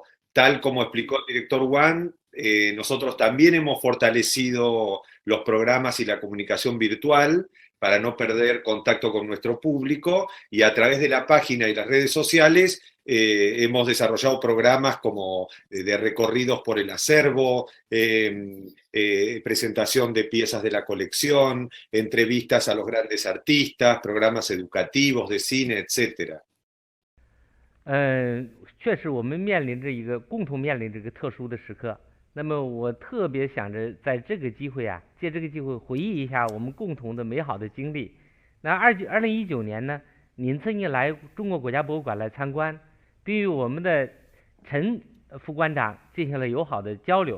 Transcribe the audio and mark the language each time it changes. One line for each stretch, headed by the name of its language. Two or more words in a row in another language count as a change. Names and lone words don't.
Spanish: Tal como explicó el director Wang, nosotros también hemos fortalecido los programas y la comunicación virtual para no perder contacto con nuestro público, y a través de la página y las redes sociales hemos desarrollado programas como de recorridos por el acervo, presentación de piezas de la colección, entrevistas a los grandes artistas, programas educativos de cine, etc.
Chinese: 确实我们共同面临着一个特殊的时刻。那么我特别想着在这个机会啊，借这个机会回忆一下我们共同的美好的经历。那2019年呢，您曾经来中国国家博物馆来参观，并与我们的陈副馆长进行了友好的交流。